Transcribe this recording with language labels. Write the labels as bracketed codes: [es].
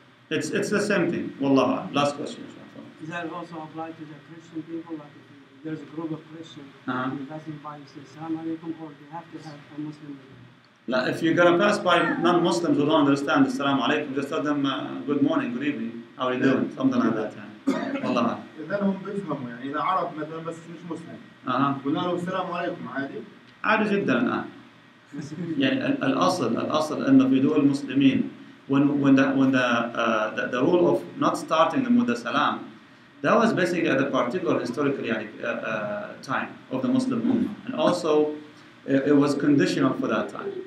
[en] It's the same thing. Wallah. Last question. Does that also apply to the Christian people? Like if there's a group of Christians and you pass by, you say salam alaikum, or do you have to have a Muslim? If you're going to pass by non-Muslims who don't understand Assalamu alaikum, just tell them good morning, good evening, how are you doing? Something like that. [ar] والله. إذا هم بيفهموا يعني إذا عرب مثلا بس مش مسلم. قلنا له السلام عليكم عادي. عادي جدا الآن. يعني الأصل إنه في دول المسلمين [en] when the rule of not starting them with the salam, that was basically at a particular historical time of the Muslim Ummah, and also it was conditional for that time.